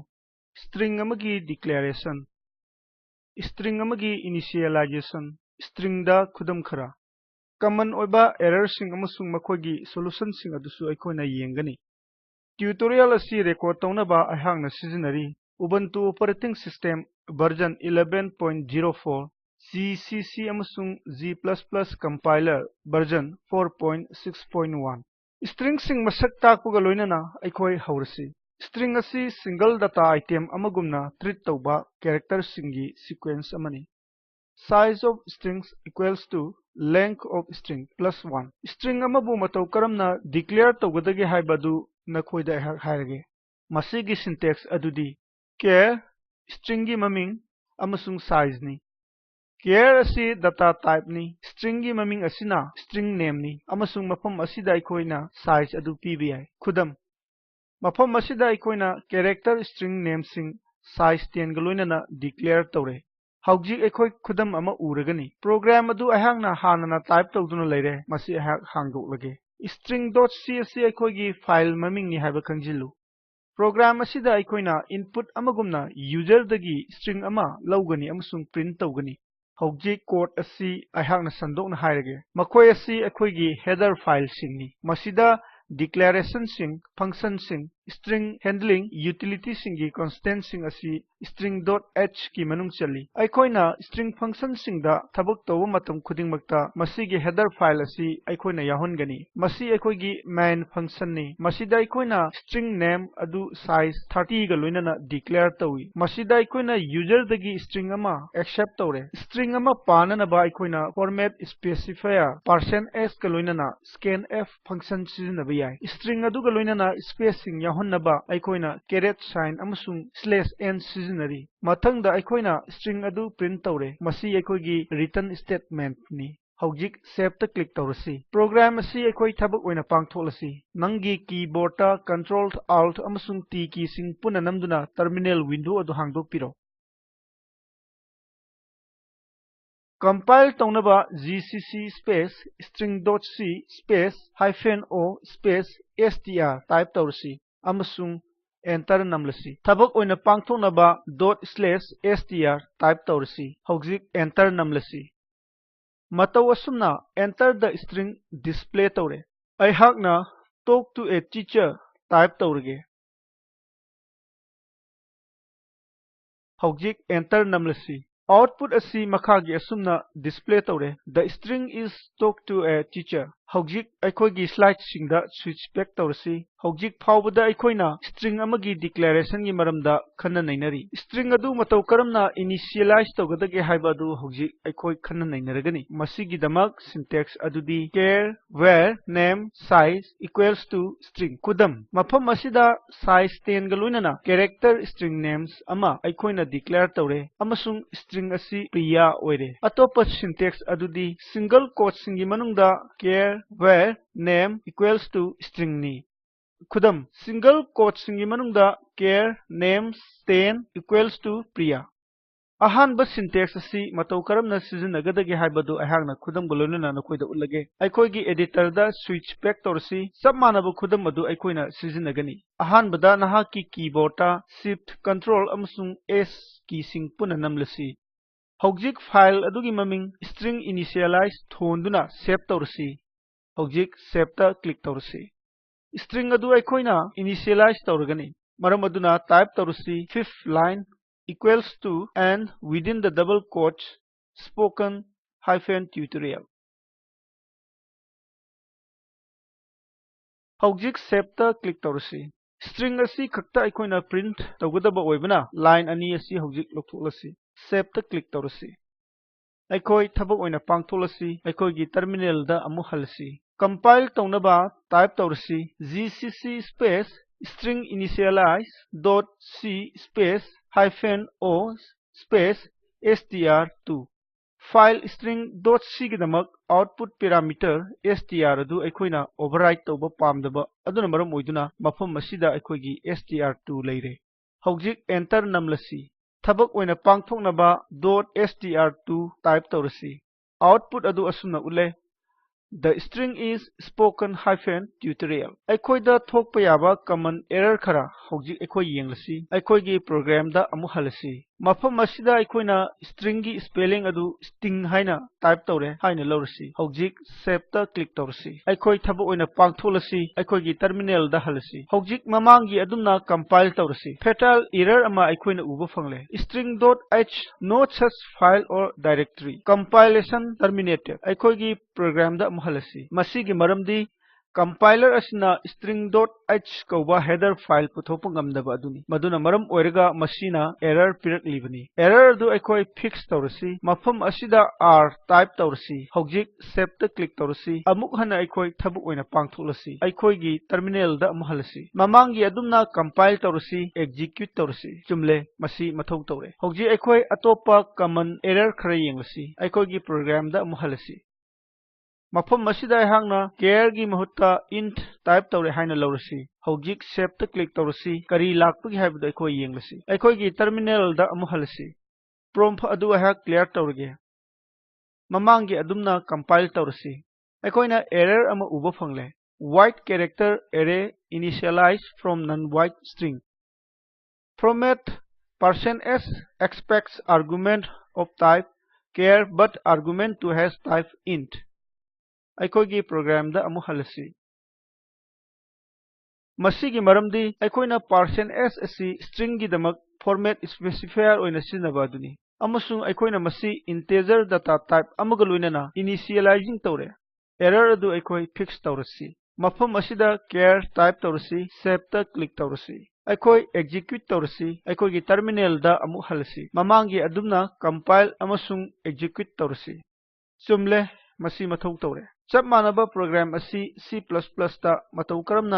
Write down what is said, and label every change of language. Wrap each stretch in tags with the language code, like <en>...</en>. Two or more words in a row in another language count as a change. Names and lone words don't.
<mni>String amagi declaration. String amagi initialization. String da khudam khara. Common oiba error sing amasung makogi solution sing adusu aikoina yengani. Tutorial asi record taunaba ahangna seasonary. Ubuntu</mni> <en>operating system version</en> <mni>11.04 GCC amasung G++</mni> <en>compiler version</en> <mni>4.6.1 String sing masak takpuga loinana aikoi haurasi. String asi</mni> <en>single data item</en> <mni>amagumna treat tauba character singi sequence amani.</mni> <en>Size of strings equals to length of string plus 1.</en> <mni>String amabu matau karamna declare taugadagi haibadu nakoida hairage. Masigi syntax adudi char stringi maming amasung size ni. Char asi</mni> <en>data type</en> <mni>ni. Stringi maming asina</mni> <en>string name</en> <mni>ni. Amasung mapam asida aikoina size adu pbi. Khudam mapam asida aikoina</mni> <en>character string name</en> <mni>sing size 10 galoinana declare taure. Haujik aikoi khudam ama uragani. Program adu ahangna hanana type tawduna leire. Masi ahak hangdoklage. String.c asi aikoi gi file maming ni haiba khangjilu. Program asida aikoina input amagumna user dagi string ama lawgani amasung print tawgani. Haujik code asi ahangna sandokna hairage. Makoi asi aikoi gi</mni> <en>header file</en> <mni>singni. Masida declaration sing, function sing,</mni> <en>string handling,</en> <mni>utility singi constant sing asi string.h ki manung chali. Aikoina</mni> <en>string function</en> <mni>sing da thabak tawa matam khudingmakta masigi</mni> <en>header file</en> <mni>asi aikoina yahongani. Masi aikoigi</mni> <en>main function</en> <mni>ni. Masida aikoina</mni> <en>string name</en> <mni>adu size 30 ga loinana declare tawi. Masida aikoina user dagi string ama accept tawre. String ama panana ba aikoina</mni> <en>format specifier %s</en> <mni>ga loinana</mni> <en>scanf function</en> <mni>sizinaba yai. String aduga loinana spacing yahonnaba aikoina</mni> <en>caret sign</en> <mni>amasung /n sizinari. Mathangda aikoina string adu print tawre. Masi aikoigi</mni> <en>return statement</en> <mni>ni. Haujik save ta click tawrasi. Program asi aikoi thabak oina pangtholasi. Nangi keyboard ta Ctrl Alt amasung T key sing puna namduna</mni> <en>terminal window</en> <mni>adu hangdokpiro. Compile taunaba</mni> <en>gcc space string.c space -o space str type</en> <mni>tawrasi amasung enter namlasi. Thabak oina pangthoknaba ./str type tawrasi. Haujik enter namlasi. Matau asumna</mni> <en>enter the string display</en> <mni>tawre. Aihakna</mni> <en>talk to a teacher type</en> <mni>tawrege. Haujik enter namlasi. Output asi makhagi asumna display tawre.</mni> <en>The string is talk to a teacher.</en> <mni>Haujik aikoigi slide singda</mni> <en>switch back</en> <mni>tawrasi. Haujik phawbada aikoina string amagi declaration gi maramda khanna nainari. String adu matau karamna initialize tawgadage haiba adu haujik aikoi khanna nainaragani. Masigi damak syntax adudi</mni> <en>char var name size equals to string.</en> <mni>Kudam mafam asida size 10 ga loinana</mni> <en>character string names</en> <mni>ama aikoina declare tawre amasung string asi priya oire. Atopa syntax adudi</mni> <en>single quote</en> <mni>singi manungda</mni> <en>char var name equals to string</en> <mni>ni. Khudam</mni> <en>single quote</en> <mni>singi manungda</mni> <en>char names 10 equals to</en> <mni>priya. Ahanba syntax asi matau karamna sizinnagadage haibadu ahangna khudam golonana nakoida ullage. Aikoigi editor da</mni> <en>switch back</en> <mni>torsi sabmanaba khudam adu aikoina sizinnagani. Ahanbada nahaki keyboard ta</mni> <en>shift control</en> <mni>amasung</mni> <en>s key</en> <mni>sing puna namlasi. Haujik file adugi maming</mni> <en>string initialize</en> <mni>thonduna save torsi. Haujik save ta click torsi. String adu aikoina initialize tawragani. Maram aduna type tawrasi</mni> <en>5th line equals to and within the double quotes spoken-tutorial.</en> <mni>Haujik save ta click tawrasi. String asi khakta aikoina print tawgadaba oibana line ani asi haujik loktholasi. Save ta click tawrasi. Aikoi thabak oina pangtholasi. Aikoigi terminal da amu halasi. Compile taunaba type tawrasi</mni> <en>gcc space string initialize .c space -o space str2 file</en> <mni>string.c gidamak</mni> <en>output parameter str</en> <mni>adu aikoina override tawba pamdaba aduna maram oiduna mafam masida aikoigi str2 leire. Haujik enter namlasi. Thabak oina pangthoknaba .str2 type tawrasi. output adu asumna ule</mni> <en>the string is spoken-tutorial</en> <mni>ꯑꯩꯈꯣꯏꯗ ꯊꯣꯛꯄ ꯌꯥꯕ</mni> <en>common error</en> <mni>khara hojik ꯑꯩꯈꯣꯏ ꯌꯦꯡꯂꯁꯤ ꯑꯩꯈꯣꯏꯒꯤ program da ꯑꯃꯨꯛ ꯍꯜꯂꯁꯤ ꯃꯐꯝ ꯑꯁꯤꯗ ꯑꯩꯈꯣꯏꯅ string ꯒꯤ spelling adu sting haina type tꯧꯔꯦ haina ꯂꯧꯔꯁꯤ hojik save ꯇ click ꯇꯧꯔꯁꯤ ꯑꯩꯈꯣꯏ ꯊꯕꯛ ꯑꯣꯏꯅ ꯄꯥꯡꯊꯣꯛꯂꯁꯤ ꯑꯩꯈꯣꯏꯒꯤ terminal ꯗ ꯍꯜꯂꯁꯤ hojik ꯃꯃꯥꯡꯒꯤ ꯑꯗꯨꯝꯅ compile ꯇꯧꯔꯁꯤ</mni> <en>fatal error</en> <mni>ꯑꯃ ꯑꯩꯈꯣꯏꯅ ꯎꯕ ꯐꯪꯂꯦ</mni> <en>string.h no such file or directory compilation terminated</en> <mni>ꯑꯩꯈꯣꯏꯒꯤ program da ꯑꯃꯨꯛ ꯍꯜꯂꯁꯤ ꯃꯁꯤꯒꯤ ꯃꯔꯝꯗꯤ compiler asina string.h ꯀꯧꯕ</mni> <en>header file</en> <mni>ꯄꯨꯊꯣꯛꯄ ꯉꯝꯗꯕ ꯑꯗꯨꯅꯤ ꯃꯗꯨꯅ ꯃꯔꯝ ꯑꯣꯏꯔꯒ ꯃꯁꯤꯅ error ꯄꯤꯔꯛꯂꯤꯕꯅꯤ error ꯑꯗꯨ ꯑꯩꯈꯣꯏ fix ꯇꯧꯔꯁꯤ ꯃꯐꯝ ꯑꯁꯤꯗ r type ꯇꯧꯔꯁꯤ ꯍꯧꯖꯤꯛ save ꯇ click ꯇꯧꯔꯁꯤ ꯑꯃꯨꯛ ꯍꯟꯅ ꯑꯩꯈꯣꯏ ꯊꯕꯛ ꯑꯣꯏꯅ ꯄꯥꯡꯊꯣꯛꯂꯁꯤ ꯑꯩꯈꯣꯏꯒꯤ terminal ꯗ ꯑꯃꯨꯛ ꯍꯜꯂꯁꯤ ꯃꯃꯥꯡꯒꯤ ꯑꯗꯨꯝꯅ compile ꯇꯧꯔꯁꯤ execute ꯇꯧꯔꯁꯤ ꯆꯨꯝꯂꯦ ꯃꯁꯤ ꯃꯊꯧ ꯇꯧꯔꯦ ꯍꯧꯖꯤꯛ ꯑꯩꯈꯣꯏ ꯑꯇꯣꯞꯄ</mni> <en>common error</en> <mni>khara ꯌꯦꯡꯂꯁꯤ ꯑꯩꯈꯣꯏꯒꯤ program ꯗ ꯑꯃꯨꯛ ꯍꯜꯂꯁꯤ ꯃꯐꯝ ꯑꯁꯤꯗ ꯑꯩꯍꯥꯛꯅ char ꯒꯤ ꯃꯍꯨꯠꯇ int type ꯇꯧꯔꯦ haina ꯂꯧꯔꯁꯤ ꯍꯧꯖꯤꯛ save ꯇ click ꯇꯧꯔꯁꯤ ꯀꯔꯤ ꯂꯥꯛꯄꯒꯦ ꯍꯥꯏꯕꯗꯨ ꯑꯩꯈꯣꯏ ꯌꯦꯡꯂꯁꯤ ꯑꯩꯈꯣꯏꯒꯤ terminal ꯗ ꯑꯃꯨꯛ ꯍꯜꯂꯁꯤ prompt ꯑꯗꯨ ꯑꯩꯍꯥꯛ clear ꯇꯧꯔꯒꯦ ꯃꯃꯥꯡꯒꯤ ꯑꯗꯨꯝꯅ compile ꯇꯧꯔꯁꯤ ꯑꯩꯈꯣꯏꯅ error ꯑꯃ ꯎꯕ ꯐꯪꯂꯦ</mni> <en>white character array initialized from non-white string format %s expects argument of type char but argument to has type int</en> <mni>ꯑꯩꯈꯣꯏꯒꯤ program ꯗ ꯑꯃꯨꯛ ꯍꯜꯂꯁꯤ ꯃꯁꯤꯒꯤ ꯃꯔꯝꯗꯤ ꯑꯩꯈꯣꯏꯅ %s ꯑꯁꯤ string ꯒꯤꯗꯃꯛ</mni> <en>format specifier</en> <mni>ꯑꯣꯏꯅ ꯁꯤꯖꯤꯟꯅꯕ ꯑꯗꯨꯅꯤ ꯑꯃꯁꯨꯡ ꯑꯩꯈꯣꯏꯅ ꯃꯁꯤ</mni> <en>integer data type</en> <mni>ꯑꯃꯒ ꯂꯣꯏꯅꯅ initializing ꯇꯧꯔꯦ error ꯑꯗꯨ ꯑꯩꯈꯣꯏ fix ꯇꯧꯔꯁꯤ ꯃꯐꯝ ꯑꯁꯤꯗ char type ꯇꯧꯔꯁꯤ save ꯇ click ꯇꯧꯔꯁꯤ ꯑꯩꯈꯣꯏ execute ꯇꯧꯔꯁꯤ ꯑꯩꯈꯣꯏꯒꯤ terminal ꯗ ꯑꯃꯨꯛ ꯍꯜꯂꯁꯤ ꯃꯃꯥꯡꯒꯤ ꯑꯗꯨꯝꯅ compile ꯑꯃꯁꯨꯡ execute ꯇꯧꯔꯁꯤ ꯆꯨꯝꯂꯦ ꯃꯁꯤ ꯃꯊꯧ ꯇꯧꯔꯦ ꯆꯞ ꯃꯥꯟꯅꯕ program ꯑꯁꯤ C++ ꯗ ꯃꯇꯧ ꯀꯔꯝꯅ</mni>